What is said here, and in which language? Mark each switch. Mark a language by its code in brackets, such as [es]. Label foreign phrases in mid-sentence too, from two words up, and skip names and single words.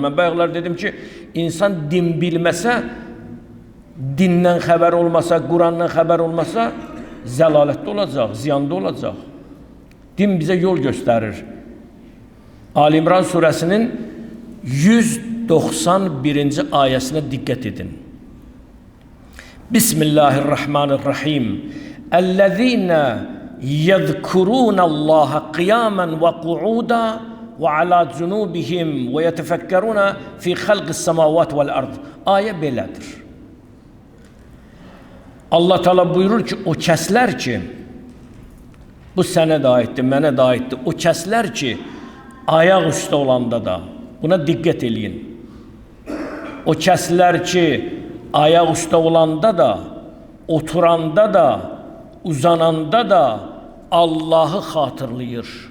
[az] Mən bayaqlar dedim ki, insan din bilməsə, dindən xəbər olmasa, Qurandan xəbər olmasa, zəlalətdə olacaq, ziyanda olacaq. Din bizə yol göstərir. Ali İmran surəsinin 191-ci ayəsinə diqqət edin. [ar] بسم الله الرحمن الرحيم. الذين يذكرون الله قياما وقعودا وعلى جنوبهم ويتفكرون في خلق السماوات والأرض. [az] Ayə belədir. Allah Teala buyurur ki, o kəslər ki, bu sənə də aiddir, mənə də aiddir. O kəslər ki, ayaq üstə olanda da, buna diqqət eləyin. O kəslər ki, ayaq üstə olanda da, oturanda da, uzananda da Allahı xatırlayır.